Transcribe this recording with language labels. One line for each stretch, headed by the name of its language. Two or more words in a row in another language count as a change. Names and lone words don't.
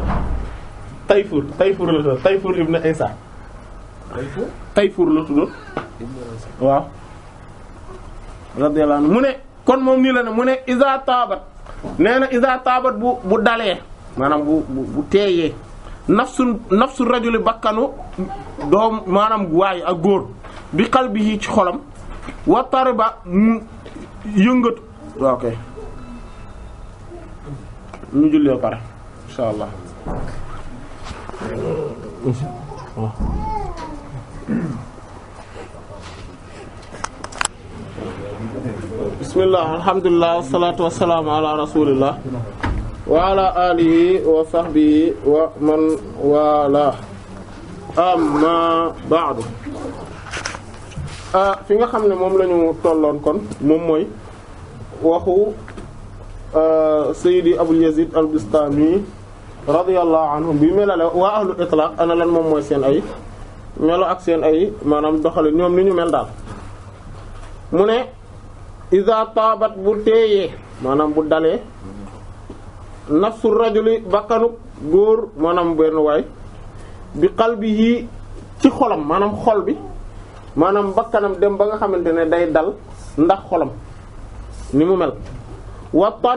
Wolof: Tayfur la tuddoon Tayfur ibn Isa Tayfur la tuddoon waaw
Arabic: رضي الله عنه
Wolof: mu ne kon moom nii la ne mu ne
Arabic: إذا طابت
Wolof: nee na
Arabic: إذا طابت
Wolof: bu dalee maanaam bu teeyee
Arabic: نفس الرجل
Wolof: bakkanu doom maanaam waay ak góor bi qalbihi ci xolam
Arabic: وطرب
Wolof: mu yëngatu waaw kay ñu jullee pare
Arabic: إن شاء الله بسم الله الحمد لله والصلاة والسلام على رسول الله وعلى آله وصحبه ومن والى أما بعد
Wolof: fi nga xam ne moom la ñu tolloon kon moom mooy waxu Sayyidi Abul Yazid al-Bistami
Arabic: رضي الله عنه
Wolof: bi melale waa
Arabic: أهل الإطلاق
Wolof: ana lan moom mooy seen ay melo ak seen ay maanaam doxale ñoom ni ñu mel daal mu ne
Arabic: إذا طابت
Wolof: bu teeyee maanaam bu dalee
Arabic: نفس الرجل
Wolof: bakkanu góor maanaam benn waay bi qalbihi ci xolam maanaam xol bi maanaam bakkanam dem ba nga xamante ne day dal ndax xolam ni mu mel wa